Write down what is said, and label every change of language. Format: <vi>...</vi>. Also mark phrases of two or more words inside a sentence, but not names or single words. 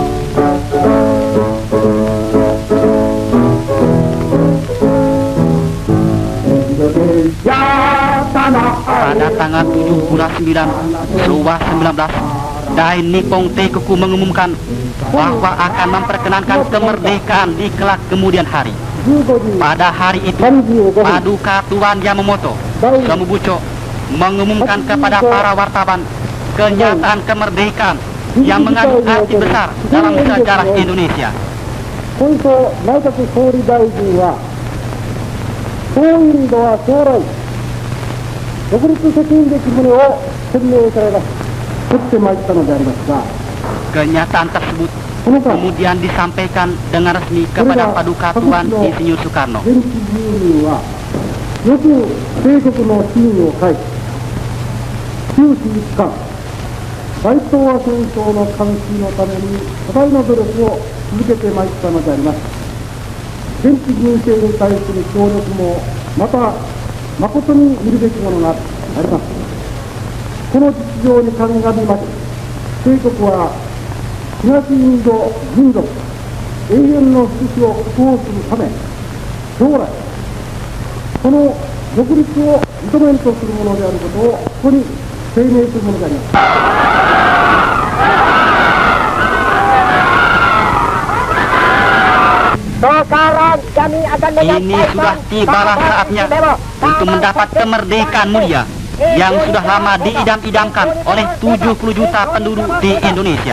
<id>Pada tanggal 7 bulan 9, Showa 19, Dai Nippon Teikoku mengumumkan bahwa akan memperkenankan kemerdekaan di kelak kemudian hari. Pada hari itu, Paduka Tuan Yamamoto Samubucho mengumumkan kepada para wartawan kenyataan kemerdekaan yang mengandung arti besar dalam sejarah Indonesia.</id> <ja>小磯内閣総理大臣は、総インドは将来、独立責任的旨を宣明されます。取ってまいったのでありますが、</ja> <id>Kenyataan tersebut kemudian disampaikan dengan resmi kepada Paduka Tuan Insinyur Soekarno.</id> <ja>現地住民は、よく帝国の真意を書いて、終始一貫、大東亜戦争の監視のために多大な努力を続けてまいったのであります。現地民政に対する協力もまた誠に見るべきものがあります。この実情に鑑みまして、帝国は東インド民族永遠の福祉を確保するため、将来この独立を認めんとするものであることをここに声明するものであります。</ja> <id>Ini sudah tibalah saatnya untuk mendapat kemerdekaan mulia yang sudah lama diidam-idamkan oleh 70 juta penduduk di Indonesia.</id>